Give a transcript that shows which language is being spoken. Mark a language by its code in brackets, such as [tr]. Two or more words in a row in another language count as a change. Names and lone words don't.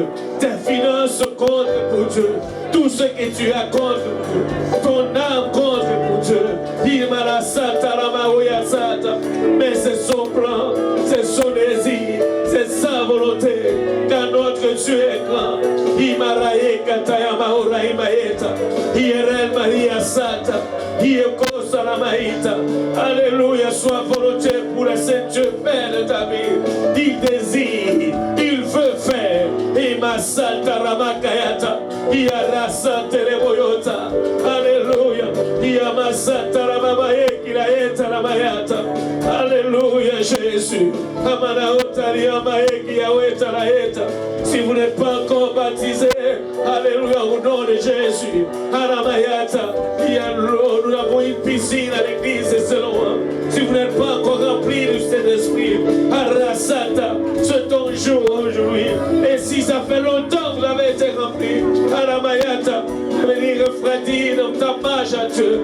[fr] Tes finances comptent pour Dieu. Tout ce que tu as compte pour Dieu. Ton âme compte pour Dieu. Mais c'est son plan, c'est son désir, c'est sa volonté. Car notre Dieu est grand. Imarae kataya maura imaeta. Ierel Maria Sata. Iekosa la maïta. Alléluia, sois volonté pour laisser Dieu faire de ta vie. Il désire, il veut faire. Ima Santa Ramakayata. Iarasa Teleboyota. Alléluia. Iamasata Ramamaeki Laeta Ramayata. Alléluia, Jésus. Amanaota Riamaeki Yaweta Laeta. Si vous n'êtes pas encore baptisé, alléluia, au nom de Jésus. Aramayata. Nous avons une piscine à l'église, c'est loin. Si vous n'êtes pas encore rempli du Saint-Esprit, Arasata, c'est ton jour aujourd'hui. Et si ça fait longtemps que vous avez été rempli, Aramayata, venir refroidir dans ta marche à Dieu.